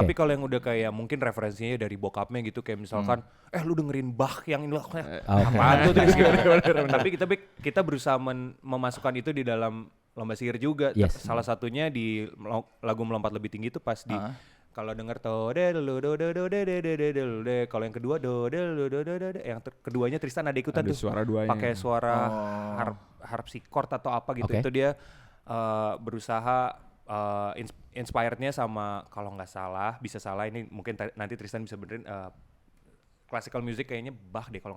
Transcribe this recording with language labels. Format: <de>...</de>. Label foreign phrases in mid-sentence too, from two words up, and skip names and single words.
<id>Tapi kalau yang udah kayak mungkin referensinya dari bokapnya gitu kayak misalkan lu dengerin Bach yang ini loh. Oke. Apaan tuh Tris? Tapi kita berusaha memasukkan itu di dalam lomba sihir juga. Yes. Salah satunya di lagu Melompat Lebih Tinggi itu pas di kalau denger do de do do do do de de de de de. Kalau yang kedua do de do do do de. Yang keduanya Tristan ada ikutan Ada tuh. suara duanya. Pakai suara harpsichord atau apa gitu. Oke. Itu dia berusaha inspirednya sama kalau nggak salah bisa salah ini mungkin nanti Tristan bisa benerin</id> <en>classical music</en> <id>kayaknya Bach deh kalau nggak</id>